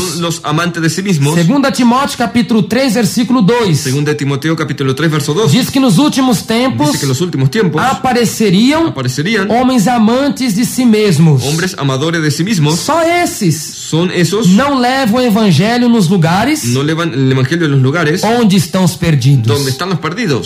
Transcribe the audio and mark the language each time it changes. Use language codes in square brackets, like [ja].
[es] Son los amantes de sí mismos. [pt] 2 Timóteo capítulo 3, versículo 2. [es] Segunda de Timoteo capítulo 3 verso 2. [pt] Diz que nos últimos tempos [es] Dice que en los últimos tiempos [pt] aparecerían homens amantes de si mesmos. [es] hombres amadores de sí mismos. [pt] Só esses [es] Son esos [pt] não levam o evangelho nos lugares [es] no llevan el evangelio en los lugares [pt] onde estão os perdidos. [es] donde están los perdidos.